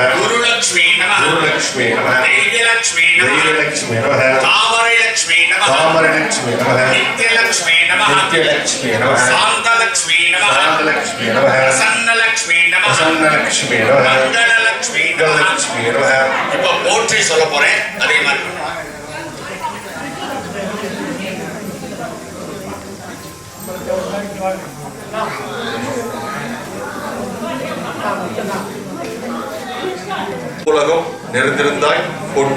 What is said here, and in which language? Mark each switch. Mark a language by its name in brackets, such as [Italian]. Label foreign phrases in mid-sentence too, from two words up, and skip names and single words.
[Sanskrit] गुरुलक्ष्मी नमः गुरुलक्ष्मी नमः दैव्यलक्ष्मी नमः दैव्यलक्ष्मी नमः तामरलक्ष्मी नमः तामरलक्ष्मी नमः नित्यलक्ष्मी नमः नित्यलक्ष्मी नमः शान्तलक्ष्मी नमः शान्तलक्ष्मी नमः प्रसन्नलक्ष्मी नमः प्रसन्नलक्ष्मी नमः मंगललक्ष्मी नमः मंगललक्ष्मी नमः [Tamil] இப்போ போற்றி சொல்ல போறேன் அதே மாதிரி உலகம் நிறைந்திருந்தாய் போற்றி.